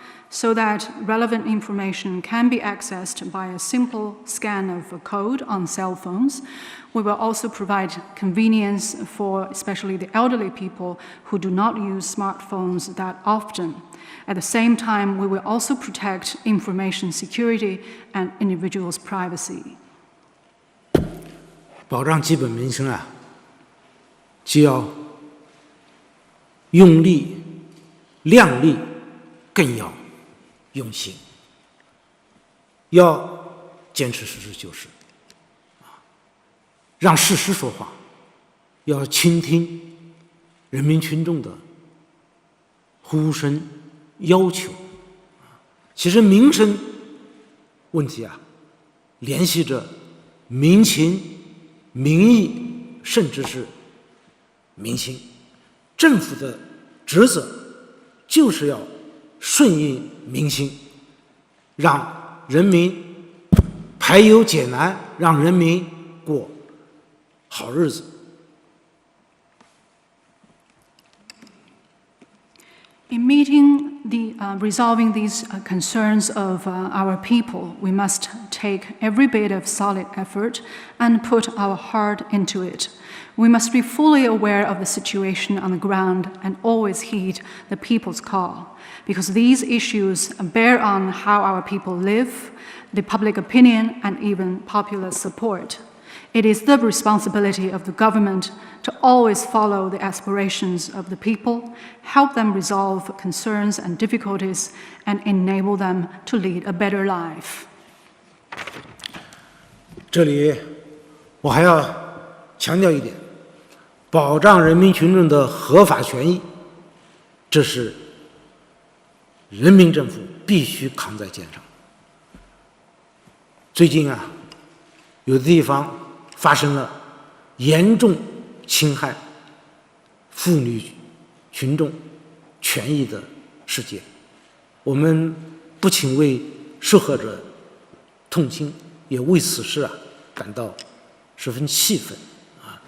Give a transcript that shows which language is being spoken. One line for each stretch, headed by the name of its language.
English: so that relevant information can be accessed by a simple scan of a code on cell phones. We will also provide convenience for especially the elderly people who do not use smartphones that often. At the same time, we will also protect information security and individuals' privacy.
Chinese: 保障基本民生啊，既要用力、量力，更要用心，要坚持实事求是，让事实说话，要倾听人民群众的呼声、要求。其实民生问题啊，联系着民情、民意，甚至是民心。政府的职责就是要顺应民心，让人民排忧解难，让人民过好日子。
English: In meeting resolving these concerns of our people, we must take every bit of solid effort and put our heart into it. We must be fully aware of the situation on the ground and always heed the people's call, because these issues bear on how our people live, the public opinion, and even popular support. It is the responsibility of the government to always follow the aspirations of the people, help them resolve concerns and difficulties, and enable them to lead a better life.
Chinese: 这里我还要强调一点，保障人民群众的合法权益，这是人民政府必须扛在肩上。最近啊，有的地方发生了严重侵害妇女群众权益的事件，我们不仅为受害者痛心，也为此事啊感到十分气愤啊！